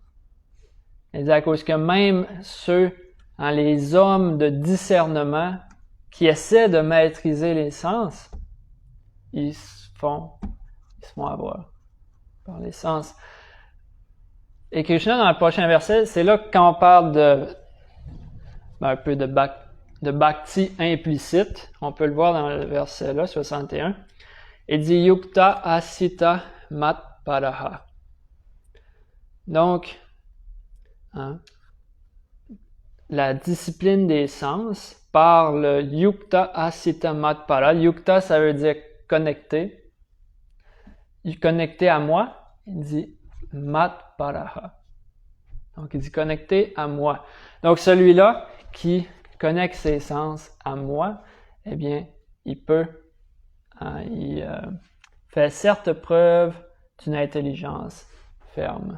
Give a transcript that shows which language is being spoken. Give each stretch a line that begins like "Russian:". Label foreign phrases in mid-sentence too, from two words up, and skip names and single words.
French: Il dit à cause que même ceux, hein, les hommes de discernement qui essaient de maîtriser les sens, ils se font avoir par les sens. Et Krishna, dans le prochain verset, c'est là que quand on parle un peu de bhakti implicite, on peut le voir dans le verset là, 61, il dit
Sanskrit: युक्त आसीत मत्परः.
French: Donc, hein, la discipline des sens par le
Sanskrit: युक्त आसीत मत्पर.
French: Yukta, ça veut dire connecté. Connecté à moi, il dit
Sanskrit: मत्परः.
French: Donc, il dit connecté à moi. Donc, celui-là qui connecte ses sens à moi, eh bien, il fait certes preuve d'une intelligence ferme.